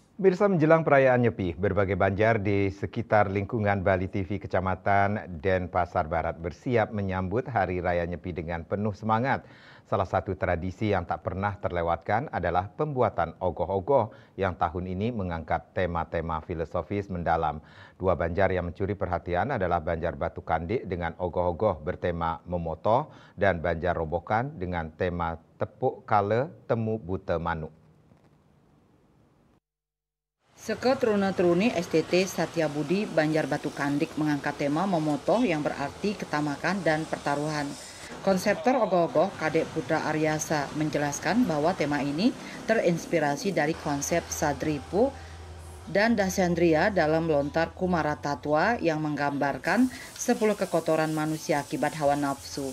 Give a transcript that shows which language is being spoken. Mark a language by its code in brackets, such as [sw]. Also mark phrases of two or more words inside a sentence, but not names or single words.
[id] Mirsa menjelang perayaan Nyepi, berbagai banjar di sekitar lingkungan Bali TV Kecamatan Denpasar Barat bersiap menyambut Hari Raya Nyepi dengan penuh semangat. Salah satu tradisi yang tak pernah terlewatkan adalah pembuatan ogoh-ogoh yang tahun ini mengangkat tema-tema filosofis mendalam. Dua banjar yang mencuri perhatian adalah Banjar Batu Kandik dengan ogoh-ogoh bertema Memotoh dan Banjar Robokan dengan tema Tepuk Kala Temu Buta Manuk. Seke Truna-Truni STT Satyabudi Banjar Batu Kandik mengangkat tema Memotoh yang berarti ketamakan dan pertaruhan. Konseptor ogoh-ogoh Kadek Putra Aryasa menjelaskan bahwa tema ini terinspirasi dari konsep Sadripu dan Dasendria dalam lontar Kumara Tatwa yang menggambarkan 10 kekotoran manusia akibat hawa nafsu.